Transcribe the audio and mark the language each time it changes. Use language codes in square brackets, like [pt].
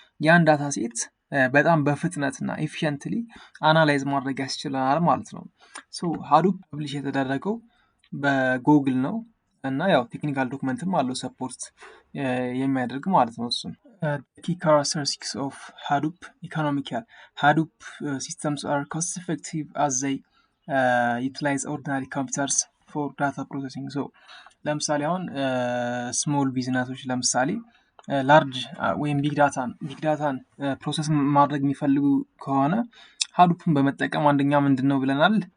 [am] ያን ዳታ ሴት በጣም በፍጥነትና ኤፊሽንትሊ አናላይዝ ማድረግ ያስችለናል ማለት ነው። ሶ ሃዱፕ ፐብሊሽ የተደረገው በጉግል ነው እና ያው ቴክኒካል ዶክመንትም አለው ሰፖርት የሚያደርግ ማለት ነው። እሱን [en] key characteristics of Hadoop economical. Hadoop systems are cost effective as they utilize ordinary computers for data processing. [am] So ለምሳሌ አሁን ስሞል ቢዝነሶች ለምሳሌ ላርጅ ወይም ቢግ ዳታን ፕሮሰስ ማድረግ የሚፈልጉ ከሆነ ሃዱፕን በመጠቀም አንደኛ ምንድን ነው ብለናል?